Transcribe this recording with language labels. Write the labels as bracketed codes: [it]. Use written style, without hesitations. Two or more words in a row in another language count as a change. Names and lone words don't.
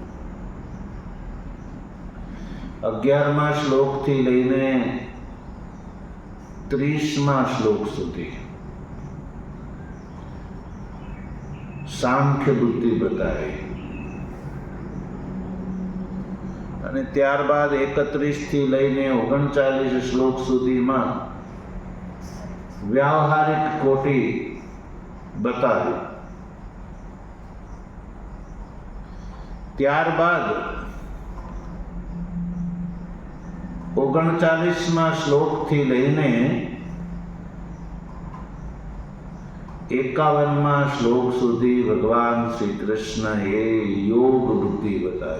[gu] 11મા શ્લોકથી લઈને 30મા શ્લોક સુધી સાંખ્ય બુદ્ધિ બતાવી અને ત્યારબાદ 31 થી લઈને 39 શ્લોક સુધીમાં વ્યાવહારિક કોટિ બતાવી. ત્યારબાદ 39મા શ્લોકથી લઈને 51મા શ્લોક સુધી ભગવાન શ્રી કૃષ્ણએ યોગ બુદ્ધિ બતાવી.